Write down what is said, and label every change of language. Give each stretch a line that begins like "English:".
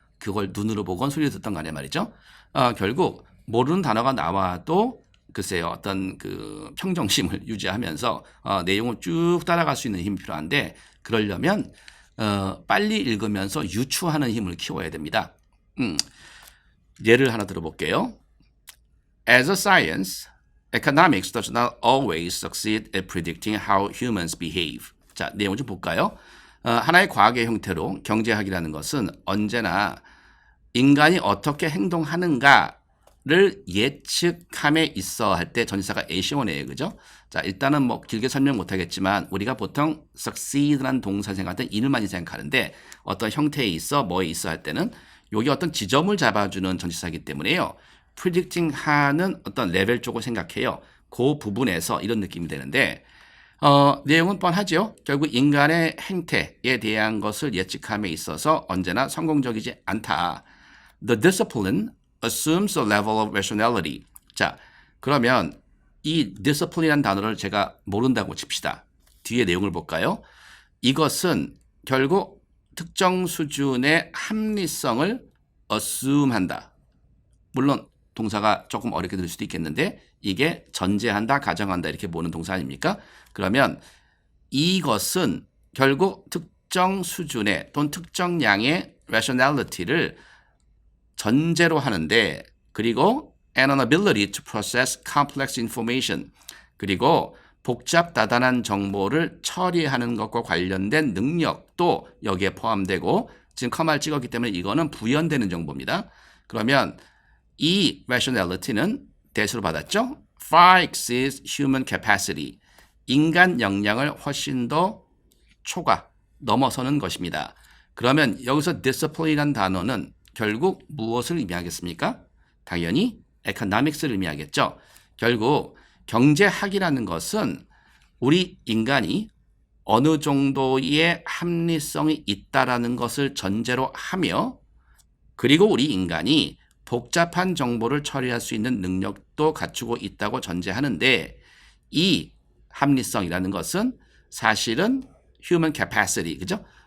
Korean: 그걸 눈으로 보건 소리를 듣던 간에 말이죠. 결국 모르는 단어가 나와도 글쎄요 어떤 그 평정심을 유지하면서 내용을 쭉 따라갈 수 있는 힘이 필요한데 그러려면 빨리 읽으면서 유추하는 힘을 키워야 됩니다. 예를 하나 들어볼게요.
English: As a science, economics does not always succeed at predicting how humans behave.
Korean: 자, 내용 좀 볼까요? 하나의 과학의 형태로 경제학이라는 것은 언제나 인간이 어떻게 행동하는가를 예측함에 있어 할 때 전치사가 애시원해요. 그죠? 자, 일단은 뭐 길게 설명 못하겠지만 우리가 보통 succeed라는 동사 생각할 때 이를 많이 생각하는데 어떤 형태에 있어 뭐에 있어 할 때는 여기 어떤 지점을 잡아주는 전치사이기 때문에요. predicting 하는 어떤 레벨 쪽을 생각해요. 그 부분에서 이런 느낌이 되는데 내용은 뻔하죠. 결국 인간의 행태에 대한 것을 예측함에 있어서 언제나 성공적이지 않다.
English: The discipline assumes a level of rationality.
Korean: 자, 그러면 이 discipline이라는 단어를 제가 모른다고 칩시다. 뒤에 내용을 볼까요? 이것은 결국 특정 수준의 합리성을 assume한다. 물론 동사가 조금 어렵게 들릴 수도 있겠는데 이게 전제한다, 가정한다 이렇게 보는 동사 아닙니까? 그러면 이것은 결국 특정 수준의 또는 특정 양의 rationality를 전제로 하는데 그리고
English: and an ability to process complex information
Korean: 그리고 복잡다단한 정보를 처리하는 것과 관련된 능력도 여기에 포함되고 지금 커마를 찍었기 때문에 이거는 부연되는 정보입니다. 그러면 이 rationality는 대수로 받았죠?
English: far exceeds human capacity.
Korean: 인간 역량을 훨씬 더 초과, 넘어서는 것입니다. 그러면 여기서 discipline이라는 단어는 결국 무엇을 의미하겠습니까? 당연히 economics를 의미하겠죠. 결국 경제학이라는 것은 우리 인간이 어느 정도의 합리성이 있다라는 것을 전제로 하며 그리고 우리 인간이 복잡한 정보를 처리할 수 있는 능력도 갖추고 있다고 전제하는데 이 합리성이라는 것은 사실은 human capacity, 그죠?